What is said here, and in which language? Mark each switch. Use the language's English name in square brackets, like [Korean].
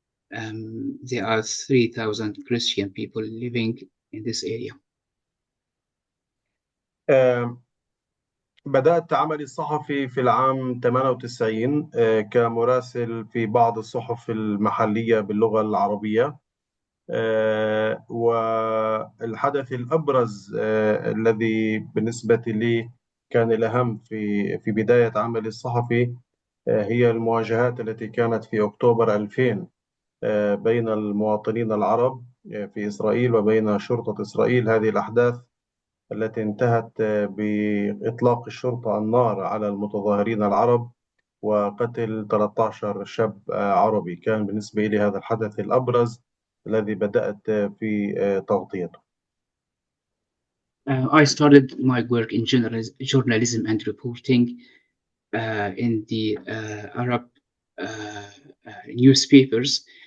[English] There are 3,000 Christian people living in this area. [Arabic] بدأت عملي الصحفي في العام 98 كمراسل في بعض الصحف المحلية باللغة العربية. والحدث الأبرز الذي بالنسبة لي كان الأهم في بداية عملي الصحفي هي المواجهات التي كانت في أكتوبر 2000 بين المواطنين العرب في إسرائيل وبين شرطة إسرائيل. هذه الأحداث التي انتهت بإطلاق الشرطة النار على المتظاهرين العرب وقتل 13 شاب عربي، كان بالنسبة لي هذا الحدث الأبرز الذي بدأت في تغطيته. [English] I started my work in journalism and reporting in the Arab newspapers.